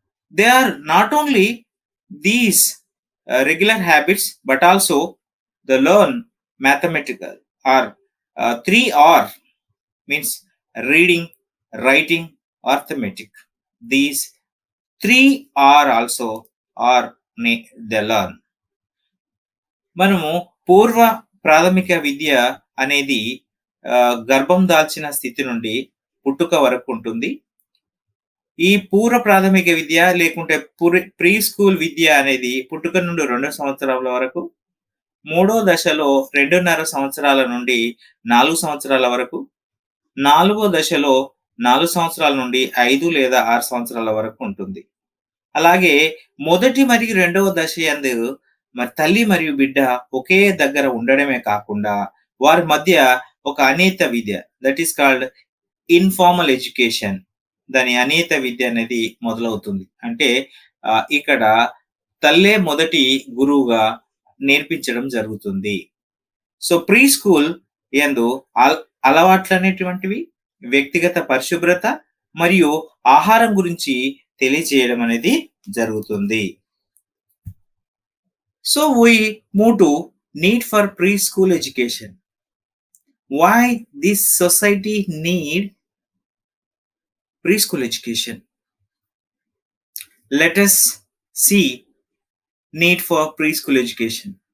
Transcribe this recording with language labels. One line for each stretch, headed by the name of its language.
English: They are not only these regular habits, but also they learn mathematical or 3R, means reading, writing, arithmetic. These 3R also are they learn.
Telugu: మనము పూర్వ ప్రాథమిక విద్య అనేది గర్భం దాల్చిన స్థితి నుండి పుట్టుక వరకు ఉంటుంది. ఈ పూర్వ ప్రాథమిక విద్య లేకుంటే ప్రీ స్కూల్ విద్య అనేది పుట్టుక నుండి 2 సంవత్సరాల వరకు, మూడో దశలో 2.5 సంవత్సరాల నుండి 4 సంవత్సరాల వరకు, నాలుగో దశలో 4 సంవత్సరాల నుండి 5 లేదా 6 సంవత్సరాల వరకు ఉంటుంది. అలాగే మొదటి మరియు రెండవ దశ యందు మరి తల్లి మరియు బిడ్డ ఒకే దగ్గర ఉండడమే కాకుండా వారి మధ్య ఒక అనేత విద్య,
English: that is called informal education,
Telugu: దాని అనేత విద్య అనేది మొదలవుతుంది. అంటే ఇక్కడ తల్లే మొదటి గురువుగా నేర్పించడం జరుగుతుంది. సో ప్రీ స్కూల్ యందు అలవాట్లు అనేటువంటివి, వ్యక్తిగత పరిశుభ్రత మరియు ఆహారం గురించి తెలియజేయడం అనేది జరుగుతుంది.
English: So we move to need for preschool education. Why this society need preschool education? Let us see need for preschool education.